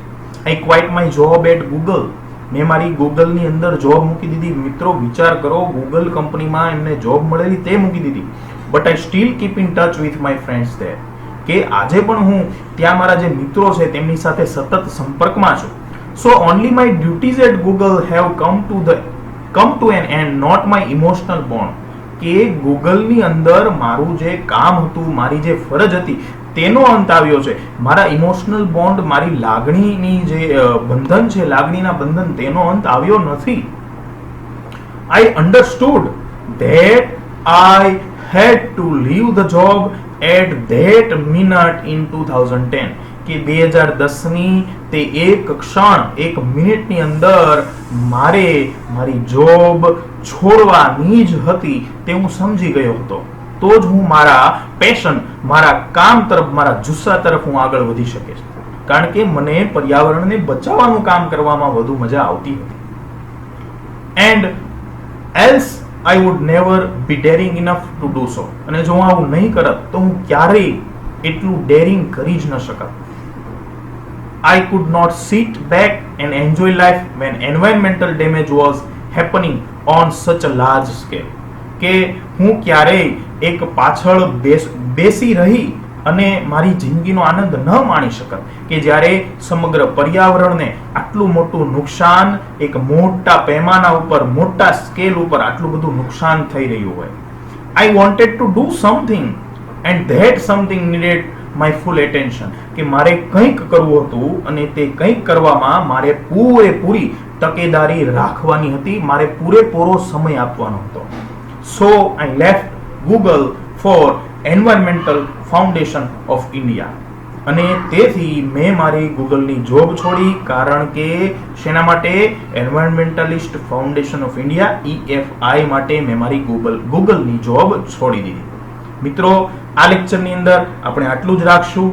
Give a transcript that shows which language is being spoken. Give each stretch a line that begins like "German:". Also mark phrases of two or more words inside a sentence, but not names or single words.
English: I quit my job at Google.
Gujarati: મેં મારી ગૂગલની અંદર જોબ મૂકી દીધી. મિત્રો વિચાર કરો, ગૂગલ કંપનીમાં એમને જોબ મળેલી તે મૂકી દીધી.
English: but I still keep in touch with my friends there.
Gujarati: કે આજે પણ હું ત્યાં મારા જે મિત્રો છે તેમની સાથે સતત સંપર્કમાં છું.
English: So only my duties at Google have come to an end, not my emotional bond.
Gujarati: કે ગૂગલની અંદર મારું જે કામ હતું, મારી જે ફરજ હતી તેનો અંત આવ્યો છે. મારા
English: emotional bond,
Gujarati: મારી લાગણીની જે બંધન છે, લાગણીના બંધન, તેનો અંત આવ્યો નથી.
English: I understood that I had to leave the job at that minute in 2010.
Gujarati: કે 2010ની તે એક ક્ષણ, એક મિનિટની અંદર મારે મારી જોબ છોડવાની જ હતી તે હું સમજી ગયો હતો. તો જ હું મારા પેશન, મારા કામ તરફ, મારા જુસ્સા તરફ હું આગળ વધી શકીશ. કારણ કે મને પર્યાવરણને બચાવવાનું કામ કરવામાં વધુ મજા આવતી હતી.
English: and else I would never be daring enough to do so.
Gujarati: અને જો હું આવું નહીં કરત તો હું ક્યારેય એટલું ડેરિંગ કરી જ ન શકત.
English: I could not sit back and enjoy life when environmental damage was happening on such a large scale.
Gujarati: કે હું ક્યારેય એક પાછળ બેસી રહી અને મારી જિંદગીનો આનંદ ન માણી શકત કે જ્યારે સમગ્ર પર્યાવરણને આટલું મોટું નુકસાન એક મોટા પૈમાના ઉપર મોટા સ્કેલ ઉપર આટલું બધું નુકસાન થઈ રહ્યું હોય.
English: I wanted to do something and that something needed my full attention.
Gujarati: કે મારે કંઈક કરવું હતું અને તે કંઈક કરવામાં મારે પૂરેપૂરી તકેદારી રાખવાની હતી, મારે પૂરેપૂરો સમય આપવાનો હતો.
English: So I left Google for Environmental Foundation of India.
Gujarati: અને તેથી મેં મારી ગૂગલની જોબ છોડી, કારણ કે શેના માટે? એન્વાયરમેન્ટલિસ્ટ ફાઉન્ડેશન ઓફ ઇન્ડિયા EFI માટે મેં મારી ગૂગલની જોબ છોડી દીધી. મિત્રો, આ લેક્ચરની અંદર આપણે આટલું જ રાખશું.